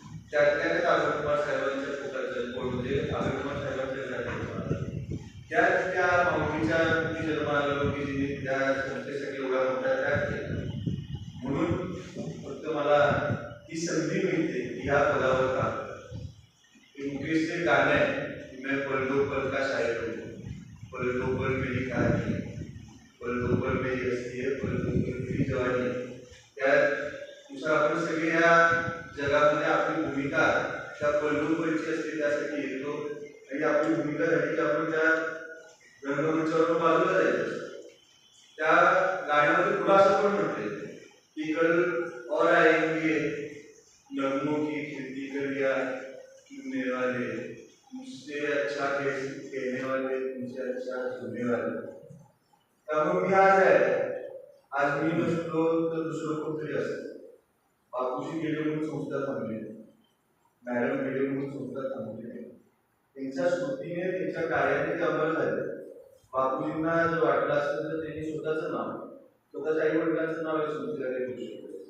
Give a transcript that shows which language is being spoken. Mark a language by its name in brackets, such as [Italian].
[Marathi] त्यात आगरकुमार साहेबांच्या पोटाचे आगरकुमार साहेबांच्या घरात त्यात त्या माऊलीच्या जन्म आलो की जिने त्या संस्थेसाठी एवढा मोठा त्याग केला. म्हणून फक्त मला ही संधी मिळते की ह्या पदावर काम करा. मुकेशचे गाणं आहे की [Hindi] मैं पल दो पल का शायर हूँ, पल दो पल मेरी कहानी, पल दो पल मेरी हस्ती है, पल दो पल मेरी जवानी. [Marathi] त्यानुसार आपण सगळे या जगामध्ये आपली भूमिका त्या पल दो पलची असते त्यासाठी येतो आणि आपली भूमिका झाली की आपण त्या रंगमंचावर बाजूला जायचं. त्या गाण्यामध्ये पुढं असं पण म्हणते की [Hindi] कल और आएंगे नगमों की खिड़की कर दिया सुनने वाले, [Marathi] मुझसे अच्छा कहने वाले, मुझसे अच्छा सुनने वाले. त्यामुळे मी आज मी नसतो तर दुसरं कोणतरी असेल. बापूजी गेले म्हणून संस्था थांबली, मॅडम गेले म्हणून संस्था थांबली. त्यांच्या स्मृतीने त्यांच्या कार्याने ते अमर झाले. बापूजींना जर वाटलं असेल तर त्यांनी स्वतःचं नाव, स्वतःच्या आई वडिलांचं नाव या संस्थेला देऊ शकतो.